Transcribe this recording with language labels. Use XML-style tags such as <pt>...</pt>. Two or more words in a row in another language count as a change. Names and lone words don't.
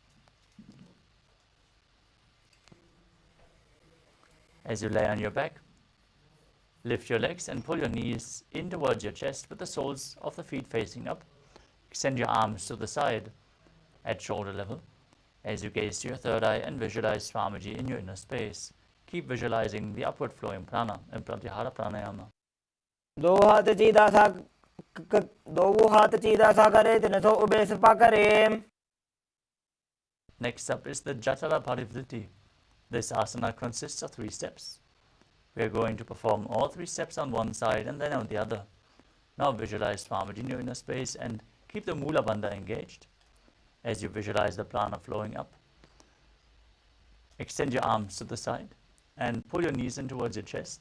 <en>As you lay on your back, lift your legs and pull your knees in towards your chest with the soles of the feet facing up. Extend your arms to the side at shoulder level as you gaze to your third eye and visualize Swamiji in your inner space. Keep visualizing the upward flowing prana and Pratyahara Pranayama. दो हाथ चीदा सा करे तिनसो उबे सपा करे. Next up is the Jatala Parivritti. This asana consists of 3 steps. We are going to perform all 3 steps on one side and then on the other. Now visualize Swamiji in your inner space and keep the Mula Bandha engaged. As you visualize the prana flowing up, extend your arms to the side and pull your knees in towards your chest.</en>